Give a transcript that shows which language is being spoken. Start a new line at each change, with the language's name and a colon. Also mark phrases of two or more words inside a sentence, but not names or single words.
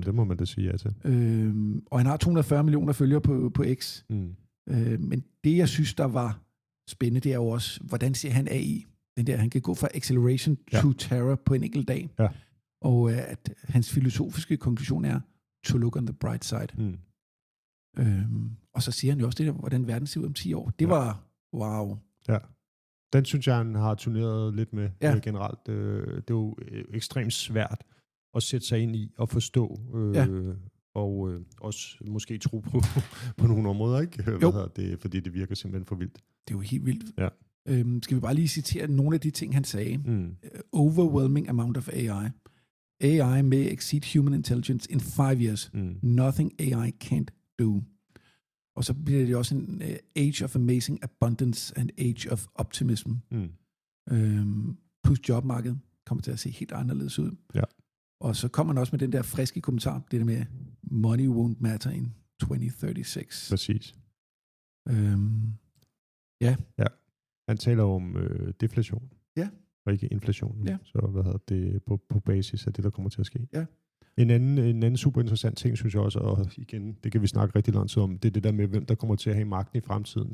Danish: Det må man da sige ja til. Og han har 240 millioner følgere på X. Men det, jeg synes, der var spændende, det er jo også, hvordan ser han AI? Den der, han kan gå fra
English: acceleration to terror
Danish: på en enkelt dag. Ja. Og at hans filosofiske konklusion er,
English: to look on the bright side.
Danish: Og så siger han jo også det der, hvordan verden ser ud om 10 år. Det var wow. Ja. Den synes jeg, han har turneret lidt med generelt. Det er jo ekstremt svært at sætte sig ind i og forstå, og også måske tro på nogle områder, ikke? Det, fordi det virker simpelthen for vildt. Det er jo helt vildt. Ja. Skal vi bare lige citere nogle af de ting, han sagde?
English: Overwhelming amount of AI. AI may exceed human intelligence in 5 years. Nothing AI can't do.
Danish: Og så bliver det også en
English: age of amazing abundance and age of optimism.
Danish: Plus jobmarkedet kommer til at se helt anderledes ud. Ja. Og så kommer han også med den der friske kommentar, det der med,
English: money won't matter in 2036.
Danish: Præcis. Ja. Han taler om deflation. Ja. Og ikke inflation. Ja. Så det på basis af det, der kommer til at ske. Ja. En anden super interessant ting, synes jeg også, og igen, det kan vi snakke rigtig lang tid om, det er det der med, hvem der kommer til at have magten i fremtiden.